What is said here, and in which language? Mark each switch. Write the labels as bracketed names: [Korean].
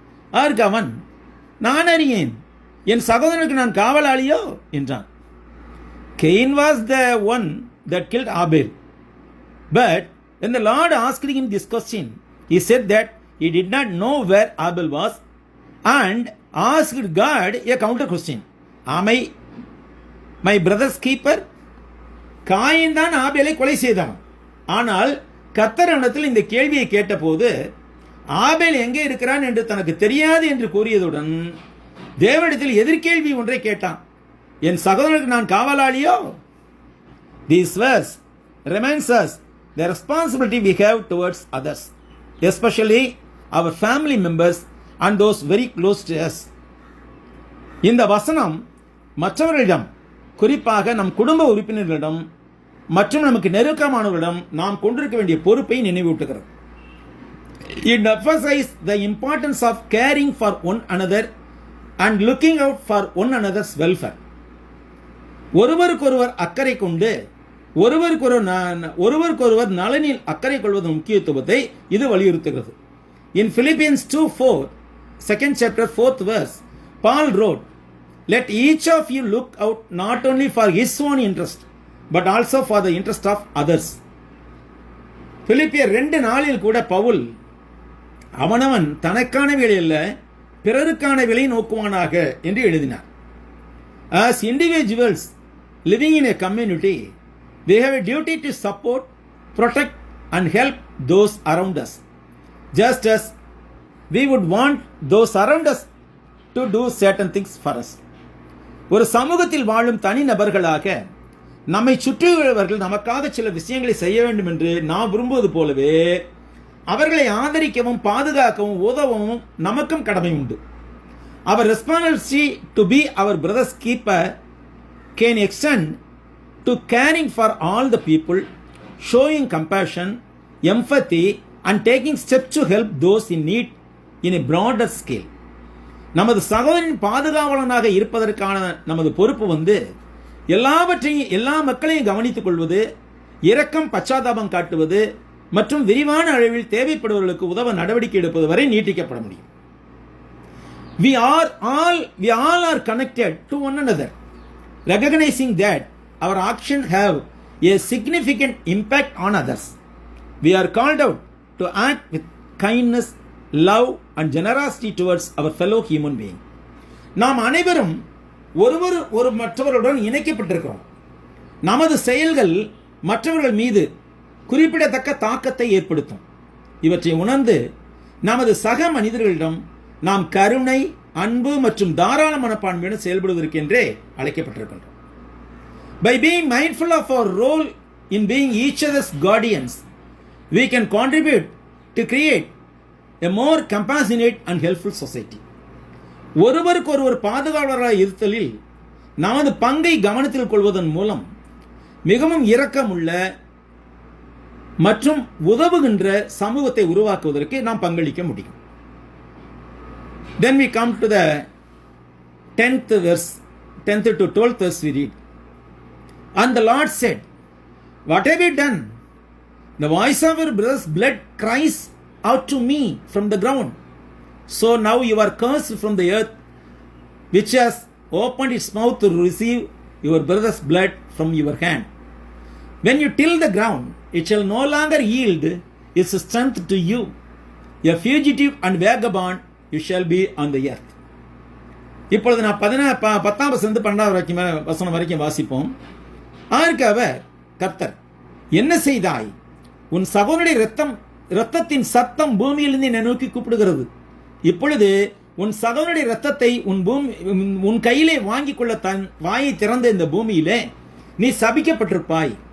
[Tamil] அதற்கு அவன், நான் அறியேன், என் சகோதரனுக்கு நான் காவலாளியோ என்றான். [English] Cain was the one that killed Abel. But when the Lord asked him this question, he said that he did not know where Abel was and asked God a counter question. Am I my brother's keeper? [Tamil] Coin தான் ஆபேலை கொலை செய்தான். ஆனால் கர்த்தர் அவனிடத்தில் இந்த கேள்வியை கேட்டபோது ஆபேல் எங்கே இருக்கிறான் என்று தனக்கு தெரியாது என்று கூறியதுடன் தேவனிடத்தில் எதிர்கேள்வி ஒன்றை கேட்டான். என் சகோதரனுக்கு நான் காவலாளியோ? [English] This verse reminds us the responsibility we have towards others, especially our family members and those very close to us. [Tamil] இந்த வசனம் மற்றவர்களிடம், குறிப்பாக நம் குடும்ப உறுப்பினர்களிடம் மற்றும் நமக்கு நெருக்கமானவர்களிடம் நாம் கொண்டிருக்க வேண்டிய பொறுப்பை நினைவூட்டுகிறது. [English] It emphasizes the importance of caring for one another and looking out for one another's welfare. [Tamil] ஒருவருக்கொருவர் அக்கறை கொண்டு ஒருவருக்கொருவர் நலனில் அக்கறை கொள்வதன் முக்கியத்துவத்தை இது வலியுறுத்துகிறது. [English] In Philippians 2:4, 2nd chapter 4th verse, Paul wrote, "Let each of you look out not only for his own interest, but also for the interest of others." [Tamil] பிலிப்பியர் 2:4 கூட பவுல் அவனவன் தனக்கான வேலை அல்ல பிறருக்கான வேலை நோக்குவானாக என்று எழுதினார். [English] As individuals living in a community, we have a duty to support, protect and help those around us, just as we would want those around us to do certain things for us. [Tamil] ஒரு சமூகத்தில் வாழும் தனி நபர்களாக நம்மை சுற்றியுள்ளவர்கள் நமக்காக சில விஷயங்களை செய்ய வேண்டும் என்று நாம் விரும்புவது போலவே அவர்களை ஆதரிக்கவும் பாதுகாக்கவும் உதவவும் நமக்கும் கடமை உண்டு. [English] Our responsibility to be our brother's keeper can extend to caring for all the people, showing compassion, empathy and taking steps to help those in need in a broader scale. [Tamil] நமது சகோதரனின் பாதுகாவலனாக இருப்பதற்கான நமது பொறுப்பு எல்லா மக்களையும் கவனித்துக் கொள்வது, இரக்கம் பச்சாதாபம் காட்டுவது மற்றும் விரிவான அளவில் தேவைப்படுவர்களுக்கு உதவ நடவடிக்கை எடுப்பது வரை நீட்டிக்கப்பட முடியும். [English] We all are connected to one another, recognizing that our actions have a significant impact on others. We are called out to act with kindness, love and generosity towards our fellow human being. [Tamil] நாம் அனைவரும் ஒரு மற்றவர்களுடன் இணைக்கப்பட்டிருக்கிறோம். நமது செயல்கள் மற்றவர்கள் மீது குறிப்பிடத்தக்க தாக்கத்தை ஏற்படுத்தும். இவற்றை உணர்ந்து நமது சக மனிதர்களிடம் நாம் கருணை, அன்பு மற்றும் தாராள மனப்பான்மையுடன் செயல்படுவதற்கென்றே அழைக்கப்பட்டிருக்கின்றோம். [English] By being mindful of our role in being each other's guardians, we can contribute to create a more compassionate and helpful society. [Tamil] ஒருவருக்கு ஒருவர் பாதுகாவலராக இருத்தலில் நமது பங்கை கவனத்தில் கொள்வதன் மூலம் மிகவும் இரக்கமுள்ள மற்றும் உதவுகின்ற சமூகத்தை உருவாக்குவதற்கு நாம் பங்களிக்க முடியும். [English] Then we come to the 10th to 12th verse we read. And the Lord said, What have you done? The voice of your brother's blood cries out to me from the ground. So now you are cursed from the earth, which has opened its mouth to receive your brother's blood from your hand. When you till the ground, it shall no longer yield its strength to you. A fugitive and vagabond you shall be on the earth. [Tamil] இப்பொழுது நான் 10ஆம் வசனம் வரைக்கும் வாசிப்போம். அதற்கு அவர், கர்த்தர், என்ன செய்தாய்? உன் சகோதரனுடைய இரத்தத்தின் சத்தம் பூமியிலிருந்து என்னை நோக்கி கூப்பிடுகிறது. இப்பொழுது உன் சகோதரனுடைய இரத்தத்தை உன் கையிலே வாங்கிக் கொள்ள தன் வாயை திறந்த இந்த பூமியிலே நீ சபிக்கப்பட்டிருப்பாய்.